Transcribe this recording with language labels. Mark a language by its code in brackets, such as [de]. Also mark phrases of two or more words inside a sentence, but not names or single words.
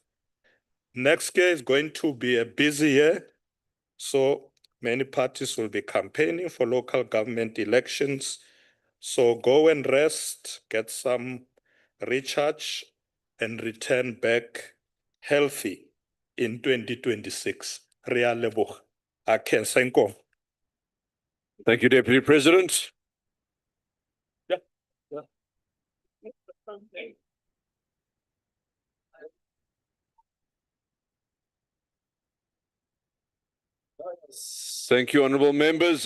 [en] Next year is going to be a busy year. So many parties will be campaigning for local government elections. So go and rest, get some recharge, and return back healthy in 2026. [tn] Re a leboga. [ts] A khensa inkomo. [en] Thank you, Deputy President. Thank you, honourable members.